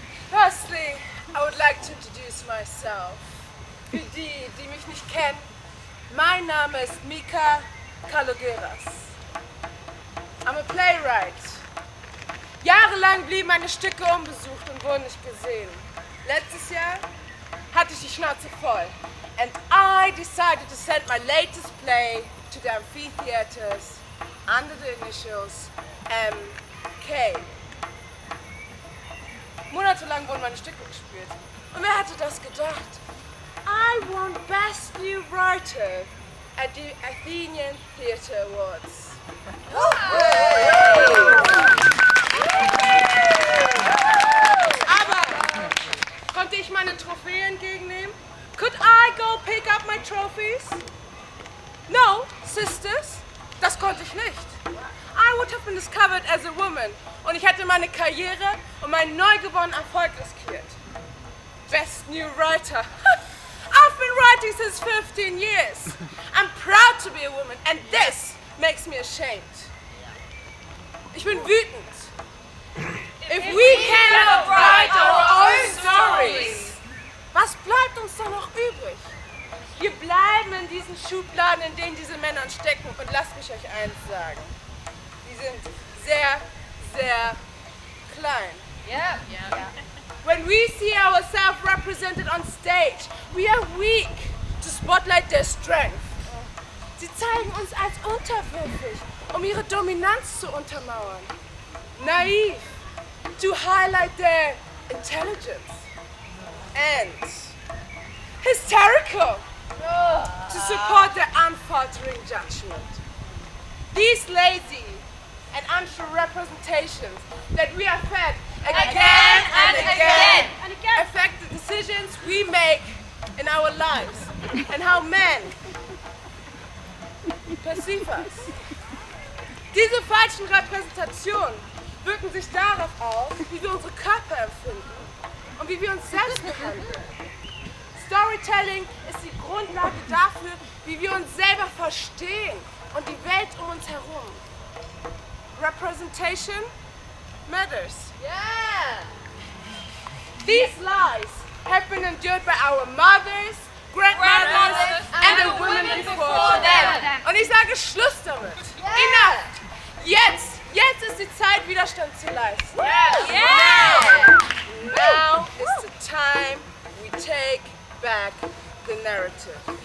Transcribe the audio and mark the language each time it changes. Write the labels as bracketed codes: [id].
[en] Firstly, I would like to introduce myself. [de] Für die, die mich nicht kennen, mein Name ist Mika Kalogeras. [en] I'm a playwright. [de] Jahrelang blieben meine Stücke unbesucht und wurden nicht gesehen. Letztes Jahr hatte ich die Schnauze voll. [en] And I decided to send my latest play to the amphitheaters under the initials MK. [de] Monatelang wurden meine Stücke gespielt. Und wer hätte das gedacht? [en] I won Best New Writer at the Athenian Theatre Awards. [de] Aber konnte ich meine Trophäe entgegennehmen? [en] Could I go pick up my trophies? No, sisters, [de] das konnte ich nicht. [en] I would have been discovered as a woman [de] und ich hätte meine Karriere und meinen neu gewonnenen Erfolg riskiert. [en] Best New Writer. I've been writing since 15 years. I'm proud to be a woman and this makes me ashamed. [de] Ich bin wütend. [en] If we cannot write our own stories, [de] was bleibt uns da noch übrig? Wir bleiben in diesen Schubladen, in denen diese Männer stecken und lasst mich euch eins sagen. Die sind sehr, sehr klein. [en] Yeah. When we see ourselves represented on stage, we are weak to spotlight their strength. [de] Sie zeigen uns als unterwürfig, um ihre Dominanz zu untermauern. [en] Naiv, to highlight their intelligence. And hysterical, to support their unfaltering judgment. These lazy and untrue representations that we are fed again and again affect the decisions we make in our lives and how men perceive us. [de] Diese falschen Repräsentationen wirken sich darauf aus, wie wir unsere Körper empfinden und wie wir uns selbst behandeln. Storytelling ist die Grundlage dafür, wie wir uns selber verstehen und die Welt um uns herum. [en] Representation matters. Yeah. These lies have been endured by our mothers, grandmothers, and the women before them. [de] Und ich sage Schluss damit. [en] Enough. [de] Jetzt ist die Zeit, Widerstand zu leisten. [en] Now is the time we take back the narrative.